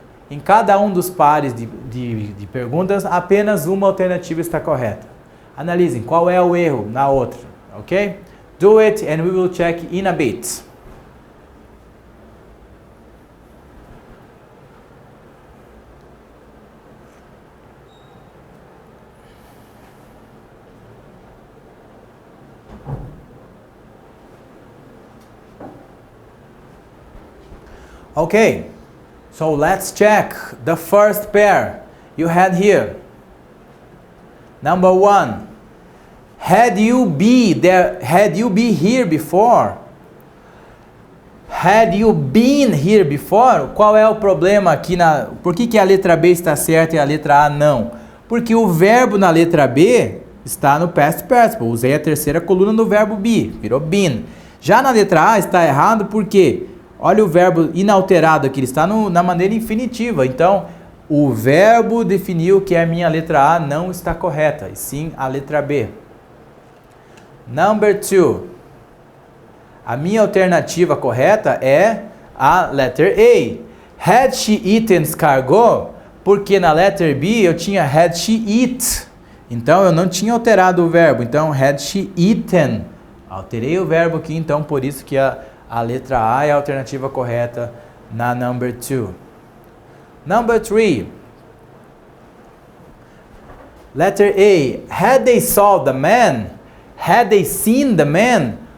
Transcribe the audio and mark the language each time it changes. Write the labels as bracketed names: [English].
[Portuguese] Em cada um dos pares de perguntas, apenas uma alternativa está correta. Analisem qual é o erro na outra, ok? [English] Do it and we will check in a bit. Okay, so let's check the first pair you had here. Number 1. Had you been here before? Had you been here before? [Portuguese] Qual é o problema aqui por que a letra B está certa e a letra A não? Porque o verbo na letra B está no past participle. Usei a terceira coluna do verbo be, virou been. Já na letra A está errado porque olha o verbo inalterado aqui, ele está na maneira infinitiva. Então, o verbo definiu que a minha letra A não está correta, e sim a letra B. Number 2. A minha alternativa correta é a letter A. [English] Had she eaten escargot? [Portuguese] Porque na letter B eu tinha [English] had she eat. [Portuguese] Então, eu não tinha alterado o verbo. Então, [English] had she eaten. [Portuguese] Alterei o verbo aqui, então por isso que a letra A é a alternativa correta na number 2. [English] Number 3. Letter A. Had they saw the man? Had they seen the man?